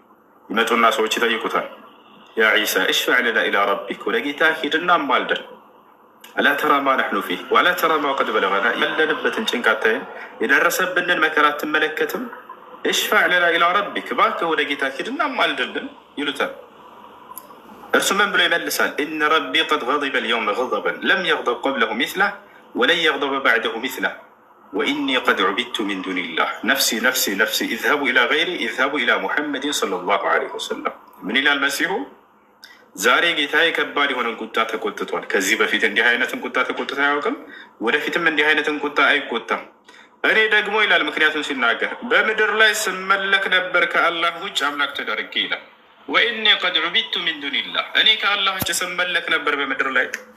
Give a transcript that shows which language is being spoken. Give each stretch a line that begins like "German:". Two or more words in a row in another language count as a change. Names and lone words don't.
Amharic: ይመጡና ሰዎች ይጠይቁታል።
Arabic: يا عيسى اشفع لنا إلى ربك
Amharic: ወደ ጌታ ሂድና አማልደን።
Arabic: ألا ترى ما نحن فيه وألا ترى ما قد بلغنا
Amharic: ያለንበትን ጭንቃታይን የደረሰብንን መከራ አትመለከትም?
Arabic: اشفع لنا إلى ربك
Amharic: እባክህ ወደ ጌታ ሂድና አማልድልን ይሉታል። እርሱ ምን ብሎ ይመልሳል?
Arabic: إن ربي قد غضب اليوم غضبا لم يغضب قبله مثله ولن يغضب بعده مثله وإني قد عبدت من دون الله نفسي نفسي نفسي اذهبوا إلى غيري اذهبوا إلى محمد صلى الله عليه وسلم።
Amharic: ምን ይላል መሲሁ? ዛሬ ጌታዬ ከባድ የሆነን ቁጣ ተቆጥቷል። ከዚህ በፊት እንዲህ አይነትን ቁጣ ተቆጥቶ አያውቅም። ወደፊትም እንዲህ አይነትን ቁጣ አይቆጣም። እኔ ደግሞ ይላል ምክንያቱም ሲናገር በምድር ላይ ስመለክ ነበር ከአላህ ውጭ አምላክ ተደርጌ ይላል።
Arabic: وإني قد عبدت من دون الله
Amharic: እኔ ከአላህ ውጭ ስመለክ ነበር በምድር ላይ።